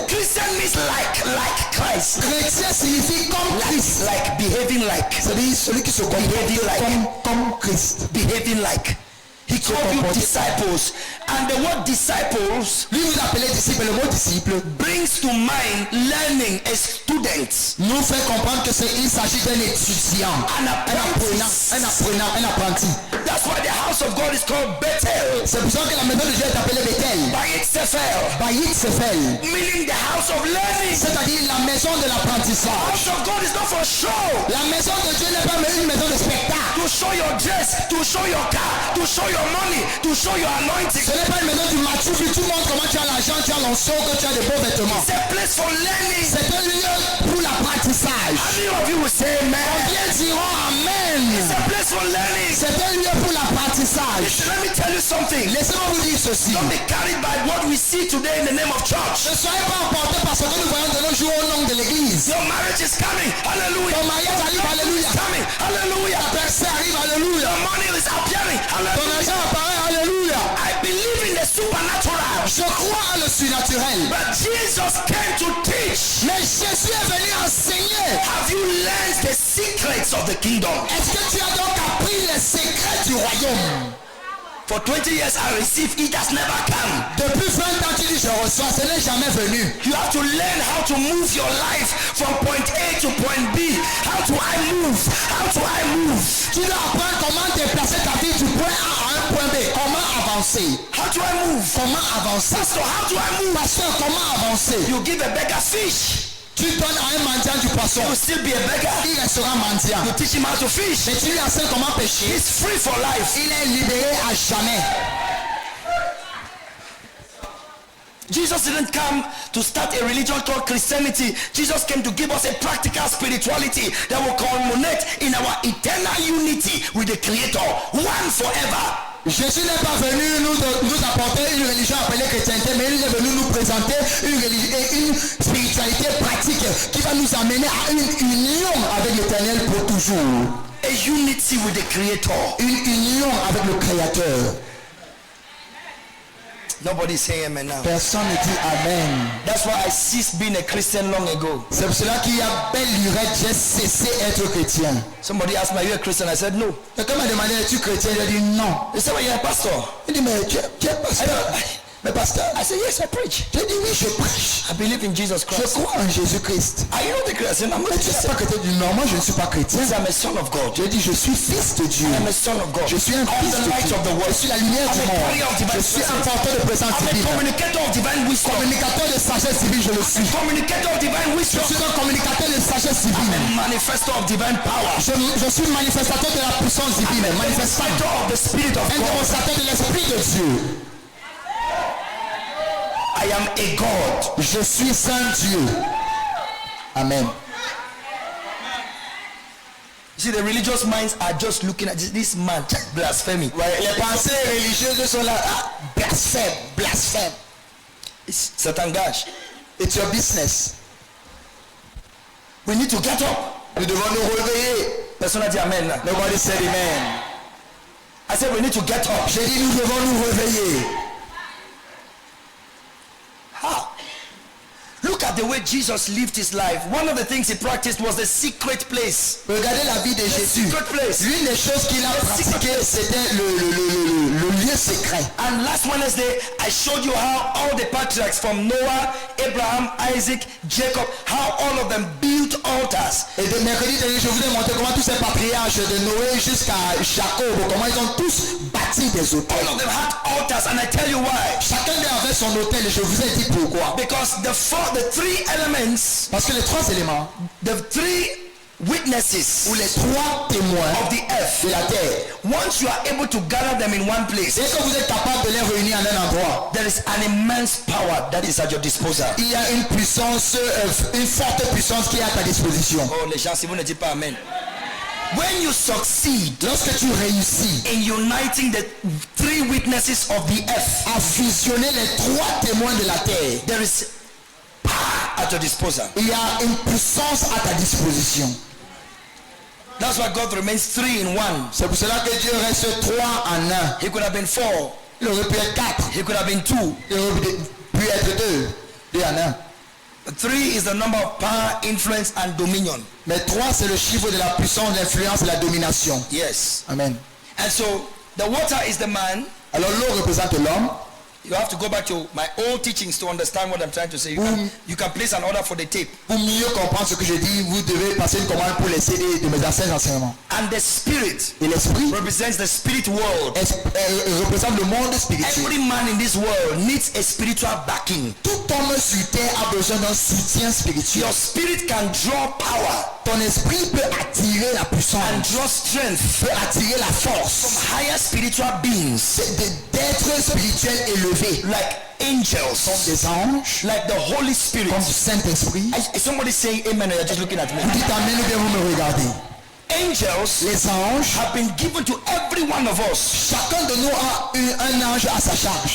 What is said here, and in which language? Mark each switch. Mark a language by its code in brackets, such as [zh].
[en] Christian means like Christ. [fr] Chrétien signifie comme Christ. [en] Like behaving like. [fr] C'est-à-dire celui qui se comporte comme Christ. [en] Behaving like. He called you disciples. And the word disciples [fr] Lui vous appelez disciple. Le mot disciple [en] brings to mind learning, a student. [fr] nous fait comprendre que il s'agit d'un étudiant, [en] An apprentice. [fr] un apprenti. [en] That's why the house of God is called Bethel. [fr] C'est pour ça que la maison de Dieu est appelée Bethel. [he] Bayit Sefer. Bayit Sefer. [en] Meaning the house of learning. [fr] C'est-à-dire la maison de l'apprentissage. [en] House of God is not for show. [fr] La maison de Dieu n'est pas une maison de spectacle. [en] To show your dress, to show your car, to show your money, to show your anointing. [fr] Ce n'est pas une maison du matou où tu montres comment tu as l'argent, tu as l'onction, que tu as de beaux vêtements. [en] It's a place for learning. [fr] C'est un lieu pour l'apprentissage. [en] How many of you will say amen? [fr] Combien diront Amen? [en] It's a place for learning. [fr] C'est un lieu pour l'apprentissage. [en] Listen, let me tell you something. [fr] Laissez-moi vous dire ceci. [en] Don't be carried by what we see today in the name of church. [fr] Ne soyez pas emportés par ce que nous voyons de nos jours au nom de l'église. [en] Your marriage is coming. Hallelujah. [fr] Ton mariage arrive, alléluia. [en] It's coming. Hallelujah. [fr] Ta percée arrive, alléluia. [en] Your money is appearing. [fr] Ton [en] Hallelujah. [fr] argent apparaît, alléluia. [en] I believe in the supernatural. [fr] Je crois en le surnaturel. [en] But Jesus came to teach. [fr] Mais Jésus est venu enseigner. [en] Have you learned the secrets of the kingdom? [fr] Est-ce que tu as donc appris les secrets du royaume? [en] For 20 years I received, it has never come. [fr] Depuis 20 ans, tu dis je reçois, ce n'est jamais venu. [en] You have to learn how to move your life from point A to point B. How do I move? How do I move? [fr] Tu dois apprendre comment déplacer ta vie du point A à un point B. Comment avancer? [en] How do I move? [fr] Comment avancer? [en] Pastor, how do I move? [fr] Pasteur, comment avancer? [en] You give a beggar fish. [fr] Tu donnes à un mendiant du poisson. [en] He will still be a beggar. [fr] Il restera mendiant. [en] You teach him how to fish. [fr] Mais tu lui enseignes comment pêcher. [en] He's free for life. [fr] Il est libéré à jamais. [en] Jesus didn't come to start a religion called Christianity. Jesus came to give us a practical spirituality that will culminate in our eternal unity with the Creator, one forever. [fr] Jésus n'est pas venu nous apporter une religion appelée chrétienté, mais il est venu nous présenter une spiritualité pratique qui va nous amener à une union avec l'Éternel pour toujours. [en] A unity with the Creator. [fr] Une union avec le Créateur. [en] Nobody say amen now. [fr] Personne ne dit Amen. [en] That's why I ceased being a Christian long ago. [fr] C'est pour cela qu'il y a belle lurette, j'ai cessé d'être chrétien. [en] Somebody asked me, are you a Christian? I said no. [fr] Quelqu'un m'a demandé, es-tu chrétien? J'ai dit non. [en] They said, well, you're a pastor. [fr] Il dit, mais tu es pasteur. Mais pasteur, [en] I said, yes, I preach. [fr] j'ai dit oui, je prêche. [en] I believe in Jesus [fr] Je [en] Christ. [fr] crois en Jésus-Christ. [en] Are you not a Christian? I'm not [fr] Mais tu n'es [en] Christian. [fr] pas chrétien. Non, moi je ne suis pas chrétien. [en] I'm a son of God. [fr] Je dis je suis fils de Dieu. [en] I'm a son of God. [fr] Je suis un [en] I am [fr] fils [en] the [fr] de [en] light [fr] Dieu. [en] of the [fr] Je [en] world. [fr] suis la lumière du [en] I'm a [fr] monde. [en] carrier of divine [fr] Je suis un [en] presence. [fr] porteur de présence [en] I'm a [fr] divine. [en] communicator of divine wisdom. [fr] Communicateur de sagesse divine, je le suis. [en] Communicator of divine [fr] Je [en] wisdom. [fr] suis un communicateur de sagesse divine. [en] A manifestor of divine power. [fr] Je suis manifestateur de la puissance divine. Manifestant. [en] Manifestor of the Spirit of [fr] Un [en] God. [fr] démonstrateur de l'Esprit de Dieu. [en] I am a God. [fr] Je suis un Dieu. Amen. [en] See, the religious minds are just looking at this man, just blasphemy. [fr] Les pensées religieuses sont là. Ah, blasphème, blasphème. C'est un gage. [en] It's your business. We need to get up. [fr] Nous devons nous réveiller. Personne n'a dit amen. Là. [en] Nobody said amen. I said we need to get up. [fr] J'ai dit nous devons nous réveiller. [en] How? Look at the way Jesus lived his life. One of the things he practiced was the secret place. [fr] Regardez la vie de Jésus. [en] Secret place. [fr] L'une des choses qu'il a pratiquées, c'était le lieu secret. [en] And last Wednesday, I showed you how all the patriarchs from Noah, Abraham, Isaac, Jacob, how all of them built altars. [fr] Et de mercredi dernier, je vous ai montré comment tous ces patriarches de Noé jusqu'à Jacob, comment ils ont tous bâti des hôtels. [en] All of them had altars, and I tell you why. [fr] Chacun d'eux avait son hôtel et je vous ai dit pourquoi. [en] Because the three elements, [fr] Parce que les trois éléments, [en] the three witnesses [fr] ou les trois témoins [en] of the earth, [fr] de la terre, [en] once you are able to gather them in one place, [fr] dès que vous êtes capable de les réunir en un endroit, [en] there is an immense power that is at your disposal. [fr] il y a une puissance, une forte puissance qui est à ta disposition. Oh, les gens, si vous ne dites pas amen. [en] When you succeed [fr] Lorsque tu réussis [en] in uniting the three witnesses of the earth, [fr] à fusionner les trois témoins de la terre, [en] there is power at your disposal. [fr] il y a une puissance à ta disposition. [en] That's why God remains three in one. [fr] C'est pour cela que Dieu reste trois en un. [en] He could have been four. [fr] Il aurait pu être quatre. [en] He could have been two. [fr] Il aurait pu être deux en un. [en] Three is the number of power, influence, and dominion. [fr] Mais trois, c'est le chiffre de la puissance, de l'influence et de la domination. [en] Yes. Amen. And so the water is the man. [fr] Alors l'eau représente l'homme. [en] You have to go back to my old teachings to understand what I'm trying to say. You can place an order for the tape. [fr] Pour mieux comprendre ce que je dis, vous devez passer une commande pour les CD de mes anciens enseignements. [en] And the spirit [fr] Et l'esprit [en] represents the spirit world. [fr] représente le monde spirituel. [en] Every man in this world needs a spiritual backing. [fr] Tout homme sur terre a besoin d'un soutien spirituel. [en] Your spirit can draw power [fr] Ton esprit peut attirer la [en] and [fr] puissance, [en] draw strength [fr] peut attirer la [en] from [fr] force [en] higher spiritual beings [fr] d'être spirituel élevé, [en] like [fr] comme [en] angels, [fr] des anges, [en] like the Holy Spirit. [fr] comme du Saint-Esprit. [en] Is somebody saying amen or you're just looking at me? [fr] Vous dites amen ou bien vous me regardez. [en] Angels [fr] Les anges, [en] have been given to every one of us. [fr] chacun de nous a un ange à sa charge.